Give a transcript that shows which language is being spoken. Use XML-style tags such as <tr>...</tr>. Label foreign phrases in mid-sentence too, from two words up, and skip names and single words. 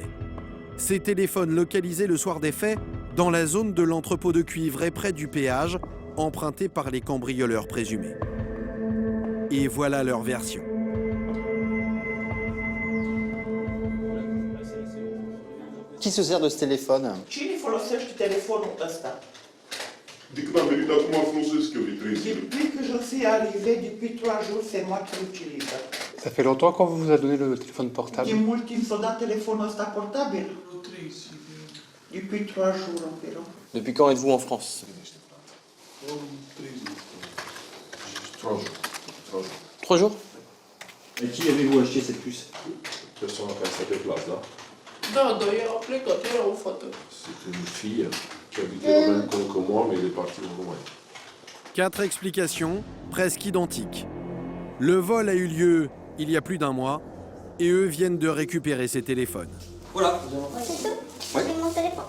<fr>Ces téléphones localisés le soir des faits dans la zone de l'entrepôt de cuivre et près du péage emprunté par les cambrioleurs présumés. Et voilà leur version. Qui se sert de ce téléphone?</fr> <ro>Cine folosește telefonul ăsta? De când am venit acum folosesc eu de 3 zile.</ro> <fr>Depuis que je suis arrivé, depuis 3 jours, c'est moi qui l'utilise. Ça fait longtemps qu'on vous a donné le téléphone portable?</fr> <ro>Din mult timp s-a dat telefonul ăsta portabil?</ro> <fr>Depuis 3 jours environ. Depuis quand êtes-vous en France? 3 jours. Et qui avez-vous acheté cette puce?</fr> <ro>Persoana care s-a deplas, da? Da, dar ea a plecat, era o fată.</ro> <fr>C'était une fille qui habitait le même coin que moi, mais elle est partie au loin. 4 explications presque identiques. Le vol a eu lieu il y a plus d'un mois et eux viennent de récupérer ces téléphones. Voilà. C'est tout? Ouais. C'est mon téléphone.</fr>